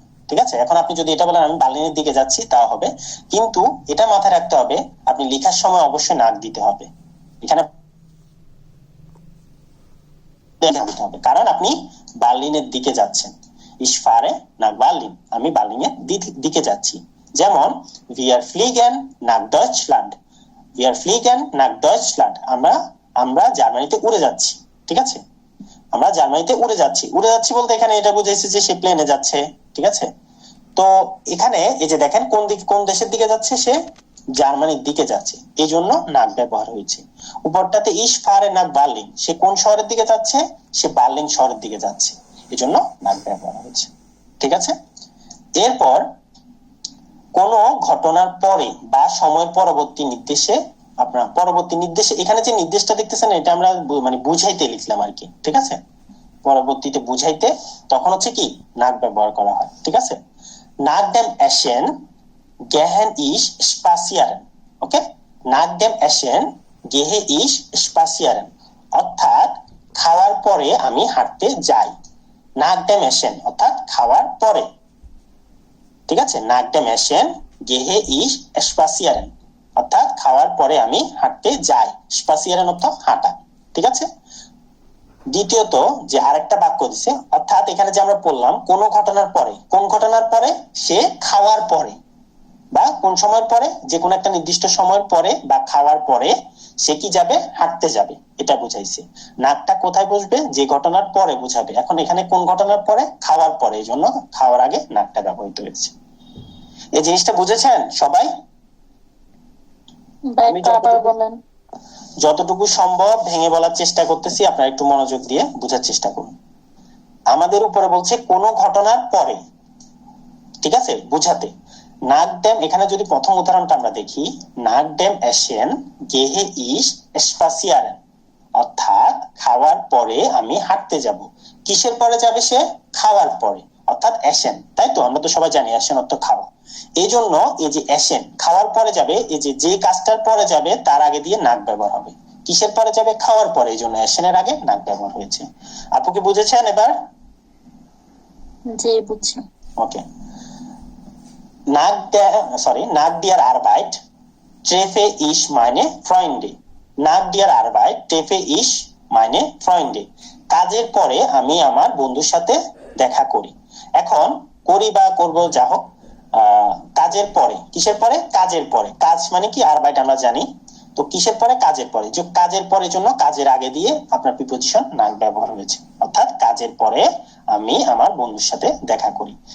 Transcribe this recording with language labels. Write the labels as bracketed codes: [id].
[bn] ঠিক আছে, এখন আপনি যদি এটা বলেন আমি বার্লিনের দিকে যাচ্ছি, তাও হবে, কিন্তু এটা মাথায় রাখতে হবে আপনি লেখার সময় অবশ্যই নাক দিতে হবে এখানে, হবে, কারণ আপনি বার্লিনের দিকে যাচ্ছেন। ইশফারে নাক বার্লিন, আমি বার্লিনের দিকে যাচ্ছি। [de] যেমন wir fliegen nach Deutschland, wir fliegen nach Deutschland, [bn] আমরা জার্মানিতে উড়ে যাচ্ছি। ঠিক আছে, আমরা জার্মানিতে উড়ে যাচ্ছি। উড়ে যাচ্ছি বলতে এখানে এটা বুঝাইছে যে সে প্লেনে যাচ্ছে। ঠিক আছে, তো এখানে এই যে দেখেন কোন দেশের দিকে যাচ্ছে, সে জার্মানির দিকে যাচ্ছে, এই জন্য নাক ব্যবহার হয়েছে। উপরটাতে ইশফারে নাক বার্লিন, সে কোন শহরের দিকে যাচ্ছে? সে বার্লিন শহরের দিকে যাচ্ছে, এই জন্য নাক ব্যবহার হয়েছে। ঠিক আছে, এরপর কোন ঘটনার পরে বা সময়ের পরবর্তী নির্দেশে, আপনার পরবর্তী নির্দেশে, এখানে যে নির্দেশটা দেখতেছেন এটা আমরা মানে বুঝাইতে লিখলাম আর কি। ঠিক আছে, পরবর্তীতে বুঝাইতে তখন হচ্ছে কি নাক ব্যবহার করা হয়। [de] ঠিক আছে, nach dem Essen gehen ich spazieren, ওকে, nach dem Essen gehe ich spazieren, [bn] অর্থাৎ খাওয়ার পরে আমি হাঁটতে যাই। [de] nach dem Essen [bn] অর্থাৎ খাওয়ার পরে। ঠিক আছে, [de] nach dem Essen gehe ich spazieren, [bn] অর্থাৎ খাওয়ার পরে আমি হাঁটতে যাই। spazieren অর্থ হাঁটা। ঠিক আছে, দ্বিতীয়ত যে আরেকটা বাক্য দিছে, অর্থাৎ এখানে যে আমরা বললাম কোন ঘটনার পরে, কোন ঘটনার পরে? সে খাওয়ার পরে, বা কোন সময়ের পরে? যে কোনো একটা নির্দিষ্ট সময়ের পরে বা খাওয়ার পরে সে কি যাবে? হাঁটতে যাবে, এটা বুঝাইছে। নাকটা কোথায় বসবে? যে ঘটনার পরে বুঝাবে। এখন এখানে কোন ঘটনার পরে? খাওয়ার পরে, এই জন্য খাওয়ার আগে নাকটা ব্যবহৃত হয়েছে। এই জিনিসটা বুঝেছেন সবাই? আমি যতটুকু সম্ভব ভেঙে বলার চেষ্টা করতেছি, আপনারা একটু মনোযোগ দিয়ে বোঝার চেষ্টা করুন। আমাদের উপরে বলছে কোন ঘটনার পরে, ঠিক আছে, বুঝাতে। [de] nach dem, [bn] এখানে যদি প্রথম উদাহরণটা আমরা দেখি, [de] nach dem Essen gehe ich spazieren, [bn] অর্থাৎ খাওয়ার পরে আমি হাঁটতে যাব। কিসের পরে যাবে সে? খাওয়ার পরে, অর্থাৎ অ্যাসেন, তাই তো? আমরা তো সবাই জানি অ্যাসেন অর্থ খাওয়া। এই জন্য এই যে অ্যাসেন খাওয়ার পরে যাবে, এই যে কাজটার পরে যাবে তার আগে দিয়ে নাক ব্যবহার হবে। কিসের পরে যাবে? খাওয়ার পরে, এই জন্য অ্যাসেনের আগে নাক ব্যবহার হয়েছে। আপু কি বুঝেছেন এবার? জি বুঝছি। ওকে। [de] Nach der Arbeit treffe ich meine Freunde. Nach der Arbeit treffe ich meine Freunde. [bn] কাজের পরে আমি আমার বন্ধুর সাথে দেখা করি। এখন করি বা করব যা হোক, কাজের পরে, কিসের পরে? কাজের পরে। কাজ মানে কি? আরবাইট আমরা জানি। তো কিসের পরে? কাজের পরে। যে কাজের পরে জন্য কাজের আগে দিয়ে আপনার প্রিপোজিশন নাক ব্যবহার হয়েছে, অর্থাৎ কাজের পরে আমি আমার বন্ধুর সাথে দেখা করি।